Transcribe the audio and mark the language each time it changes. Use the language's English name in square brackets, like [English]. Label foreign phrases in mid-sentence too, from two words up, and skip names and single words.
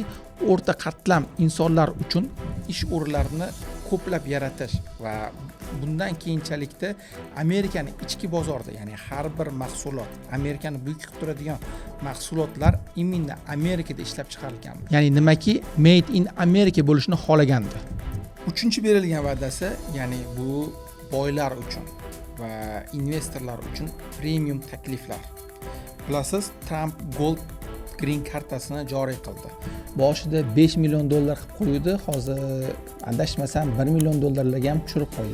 [Uzbek] O'rta qatlam insonlar uchun ish o'rinlarini ko'plab yaratish va bundan keyinchalikda Amerikaning ichki bozorida, ya'ni har bir mahsulot, Amerikani buyuk qilib turadigan mahsulotlar imminda Amerikada ishlab chiqarilgan. Ya'ni nimaki? [English] Made in America [Uzbek] bo'lishini xohlagandi. Uchinchi berilgan va'dasi, ya'ni bu boylar uchun va investorlar uchun premium takliflar. Bilasiz, Trump Gold Green kartasini joriy qildi. Boshida 5 million dollar qilib qo'ydi, hozir adashmasam 1 million dollarlarga ham tushirib qo'ydi.